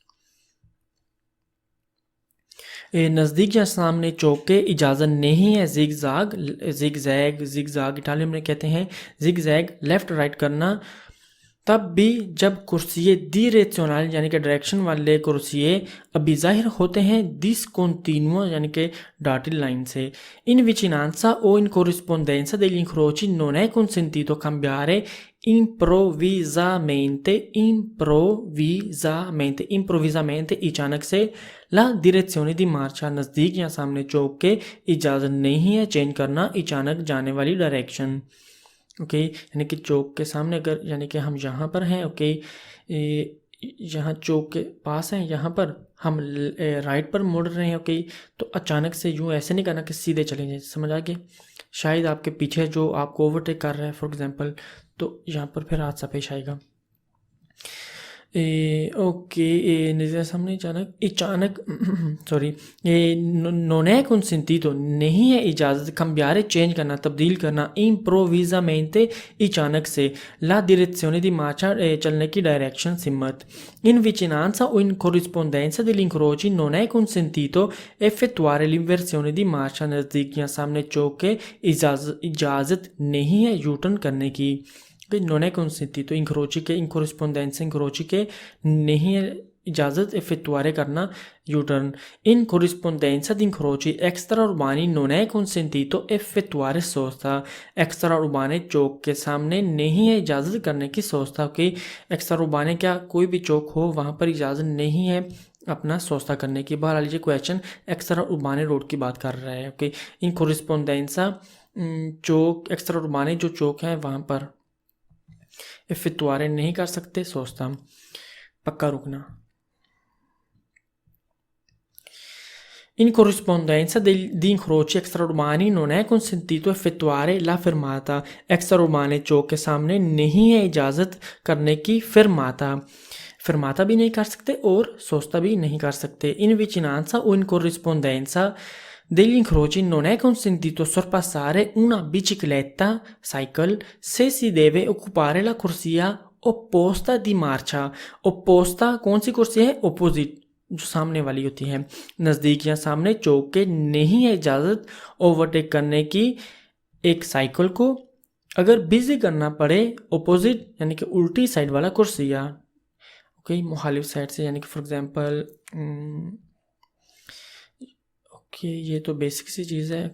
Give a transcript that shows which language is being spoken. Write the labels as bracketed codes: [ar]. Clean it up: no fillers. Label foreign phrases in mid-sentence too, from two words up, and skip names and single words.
[hi] नज़दीक या सामने चौक के इजाज़त नहीं है जिगजैग इटालियन में कहते हैं जिगजैग लेफ़्ट राइट करना, तब भी जब [it] corsie direzionali [hi] यानी कि डायरेक्शन वाले कुर्सिये अभी जाहिर होते हैं discontinuo यानी कि डॉटेड लाइन से। [it] इन vicinanza o in corrispondenza degli incroci non è consentito cambiare improvvisamente [hi] अचानक से [it] ला direzione di marcia। [hi] नज़दीक या सामने चौक के इजाज़त नहीं है चेंज करना अचानक जाने वाली डायरेक्शन। ओके, यानी कि चौक के सामने अगर यानी कि हम यहाँ पर हैं, ओके यहाँ चौक के पास हैं, यहाँ पर हम राइट पर मुड़ रहे हैं। ओके, तो अचानक से यूँ ऐसे नहीं करना कि सीधे चले जाए। समझ आ गया? शायद आपके पीछे जो आपको ओवरटेक कर रहा है [en] for example, [hi] तो यहाँ पर फिर हादसा पेश आएगा। ओके, नज़र सामने अचानक सॉरी, [it] non è consentito [hi] नहीं है इजाज़त cambiare चेंज करना तब्दील करना improvvisamente अचानक से [it] la direzione di marcia [hi] चलने की डायरेक्शन सिमत। [it] In vicinanza o in corrispondenza degli incroci non è consentito effettuare l'inversione di marcia। [hi] नज़दीक या सामने चौक के इजाज़त नहीं है यू टर्न करने की। [it] non è consentito [hi] तो इंक्रोची के इनकोरिस्पोंडेंस इंक्रोची के नहीं है इजाज़त effettuare करना [en] U turn. [it] इन corrispondenza di incroci extraurbani non è consentito effettuare sosta। extra urbane [hi] चौक के सामने नहीं है इजाज़त करने की सोचता कि [it] extra urbane [hi] क्या कोई भी चौक हो वहाँ पर इजाज़त नहीं है अपना सोचता करने की। बहरहाल ये क्वेश्चन [it] extra urbane [hi] रोड की बात कर रहा है। ओके, [it] in corrispondenza [hi] चौक [it] extra urbane [hi] जो चौक हैं वहाँ पर effettuare नहीं कर सकते सोचता पक्का रुकना। [it] In corrispondenza di incroci extraurbani non è consentito effettuare la fermata। extra urbane [hi] चौक के सामने नहीं है इजाज़त करने की fermata। fermata भी नहीं कर सकते और sosta भी नहीं कर सकते. [it] In vicinanza o in corrispondenza degli incroci non è consentito sorpassare una bicicletta, cycle, se si deve occupare la corsia opposta di marcia. [hi] Opposta कौन सी कुर्सी है? Opposite, जो सामने वाली होती है. नज़दीक या सामने चौक के नहीं है इजाज़त ओवरटेक करने की एक साइकिल को अगर बिजी करना पड़े ऑपोजिट यानी कि उल्टी साइड वाला कुर्सिया. ओके, मुखालिफ साइड से, यानी कि [en] for example [hi] ओके, ये तो बेसिक सी चीज़ है.